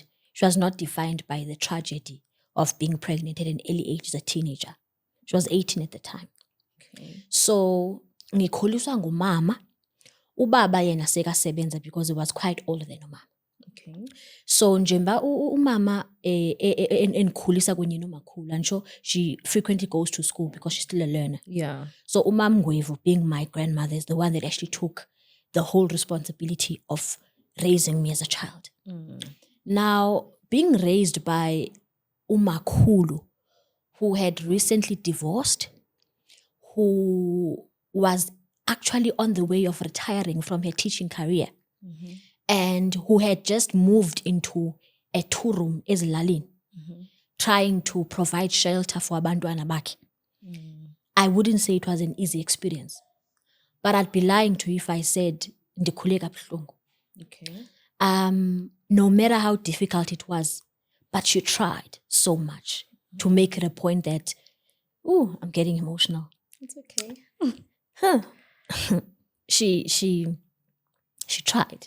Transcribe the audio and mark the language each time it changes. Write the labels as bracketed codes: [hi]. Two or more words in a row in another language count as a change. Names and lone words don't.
[en] She was not defined by the tragedy of being pregnant at an early age as a teenager. She was 18 at the time. Okay. So [zu] ngikhuliswa ngumama, ubaba yena sekasebenza [en] because he was quite older than umama. Okay. [zu] So njengoba umama engikhulisa kunye nomakhulu, [en] and sure she frequently goes to school because she's still a learner. Yeah. So Umam Ngwevu, being my grandmother, is the one that actually took the whole responsibility of raising me as a child. Now, being raised by umakhulu, who had recently divorced, who was actually on the way of retiring from her teaching career, and who had just moved into a two-room ezilalini, trying to provide shelter for [xh] abantwana bakhe. [en] I wouldn't say it was an easy experience, but I'd be lying to you if I said [xh] ndikhule kabuhlungu. [en] Okay. No matter how difficult it was, but she tried so much to make it a point that, I'm getting emotional. It's okay. She tried.